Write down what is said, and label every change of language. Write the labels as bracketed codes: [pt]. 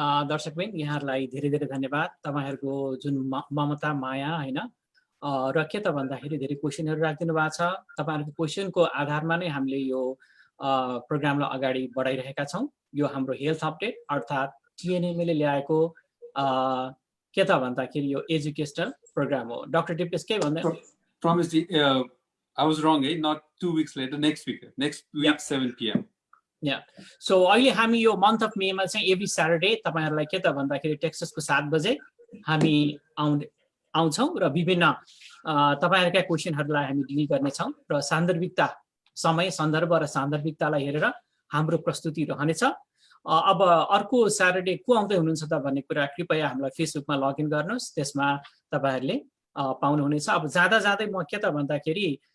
[ne] दर्शकबिन यहाँहरुलाई धेरै धेरै धन्यवाद तपाईहरुको जुन ममता माया हैन र के त भन्दाखेरि धेरै क्वेशनहरु राखिदिनु भएको छ तपाईहरुको क्वेशनको आधारमा नै हामीले यो प्रोग्रामलाई अगाडि बढाइरहेका छौं यो हाम्रो हेल्थ अपडेट अर्थात टिएनएमए ले ल्याएको के त भन्दाखेरि यो एजुकेशनल प्रोग्राम हो डाक्टर दिपेश के भन्दै [en] promise I was wrong not 2 weeks later next week 7 p.m. [ne] Yeah so अहिले हामी यो मन्थ अफ मे मा चाहिँ एभ्री सैटरडे तपाईहरुलाई के त भन्दाखेरि टेक्सासको 7 बजे हामी आउँछौं र विभिन्न तपाईहरुका क्वेशनहरुलाई हामी डिल गर्ने छौं र सान्दर्भिकता समय सन्दर्भ र सान्दर्भिकतालाई हेरेर हाम्रो प्रस्तुति रहनेछ अब अर्को सैटरडे को आउँदै हुनुहुन्छ त भन्ने कुरा कृपया हामीलाई फेसबुकमा लगइन गर्नुस् त्यसमा तपाईहरुले पाउनु हुनेछ अब जादा जादै म के त भन्दाखेरि